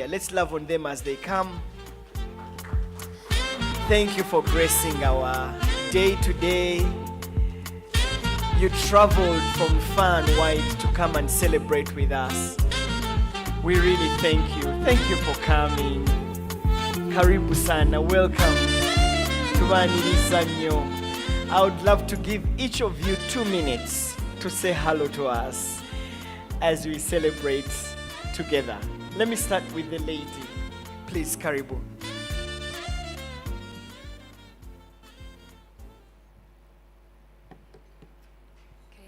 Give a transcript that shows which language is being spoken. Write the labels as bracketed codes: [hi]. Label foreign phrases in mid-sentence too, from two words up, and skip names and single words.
[en] Let's love on them as they come. Thank you for gracing our day today. You traveled from far and wide to come and celebrate with us. We really thank you. Thank you for coming. [sw] Karibu sana, [en] welcome. [lg] Tubaniriza nnyo. [en] I would love to give each of you 2 minutes to say hello to us as we celebrate together. Let me start with the lady. Please, karibu. Okay.